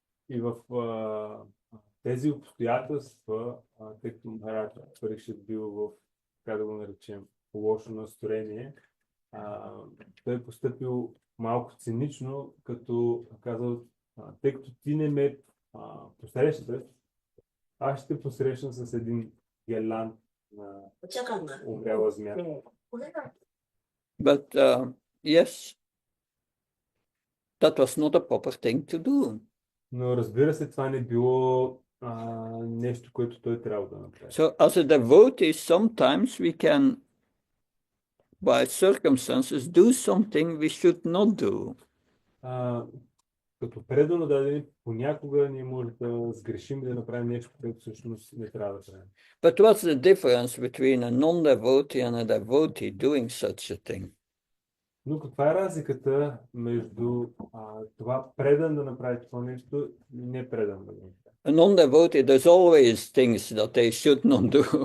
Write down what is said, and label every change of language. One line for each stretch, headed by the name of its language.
Bulgarian: И в тези обстоятелства, тъй като Махарадж Парикшит бил в, как да го наречем, лошо настроение, той постъпил малко цинично, като казал, тъй като ти не ме посрещаш, аз ще посрещна с един гелант на умряла змия.
English: But yes, that was not a proper thing to do.
Bulgarian: Но разбира се, това не било нещо, което той трябва да направи.
English: So as a devotee, sometimes we can, by circumstances, do something we should not do.
Bulgarian: Като предано дадени, понякога ние може да сгрешим и да направим нещо, което всъщност не трябва да правим.
English: But what's the difference between a non-devotee and a devotee doing such a thing?
Bulgarian: Но каква е разликата между това предан да направи това нещо и не предан да го направи?
English: A non-devotee, there's always things that they should not do.